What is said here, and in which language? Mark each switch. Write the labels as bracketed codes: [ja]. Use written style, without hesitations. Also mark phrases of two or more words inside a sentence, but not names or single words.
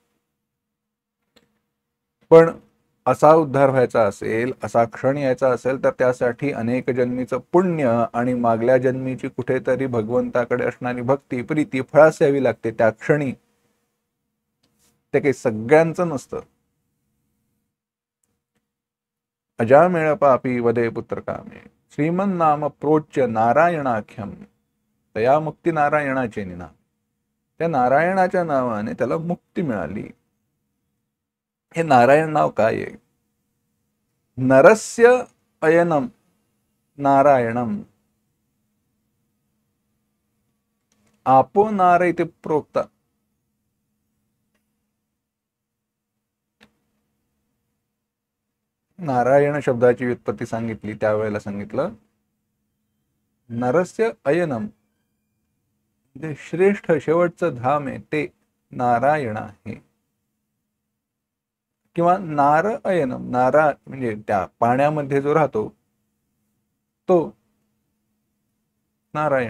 [mr] पण असा उद्धार व्हायचा असेल, असा क्षण यायचा असेल, तर त्यासाठी अनेक जन्मीचं पुण्य आणि मागल्या जन्मीची कुठेतरी भगवंताकडे असणारी भक्ती, प्रीती फळास यावी लागते त्या क्षणी. ते काही सगळ्यांचं नसतं. अजामेळ पापी वदे पुत्र कामे, [sa] श्रीमन नाम प्रोच्य नारायणाख्यम, [mr] तया मुक्ती नारायणाचे निना. त्या नारायणाच्या नावाने त्याला मुक्ती मिळाली. हे नारायण नाव काय आहे? [sa] नरस्य अयनम नारायणम, आपो नार इति प्रोक्ता. [mr] नारायण शब्दाची व्युत्पत्ती सांगितली त्यावेळेला सांगितलं [sa] नरस्य अयनम, [mr] जे श्रेष्ठ शेवटचं धाम आहे ते नारायण आहे. किंवा [sa] नार अयनम, [mr] नारा म्हणजे त्या पाण्यामध्ये जो राहतो तो नारायण.